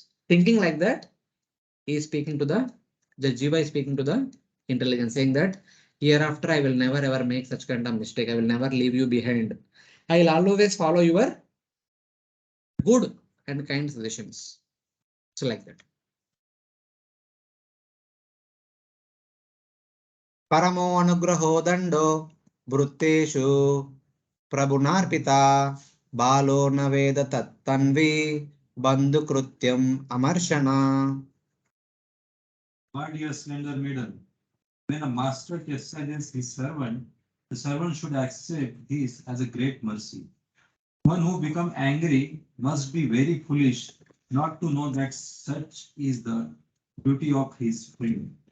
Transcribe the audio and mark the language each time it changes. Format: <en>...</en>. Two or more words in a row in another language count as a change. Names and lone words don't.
<en>Thinking like that, he is speaking to the Jiva is speaking to the intelligence, saying that hereafter I will never ever make such kind of mistake. I will never leave you behind. I will always follow your good and kind suggestions. So like that.</en> <sa>Paramo anugraho dando brutteshu prabhunarpita balo naveda tattanvi bandhu krutyam amarshana.</sa> <en>My dear slender maiden, when a master chastises his servant, the servant should accept this as a great mercy. One who becomes angry must be very foolish not to know that such is the duty of his friend.</en>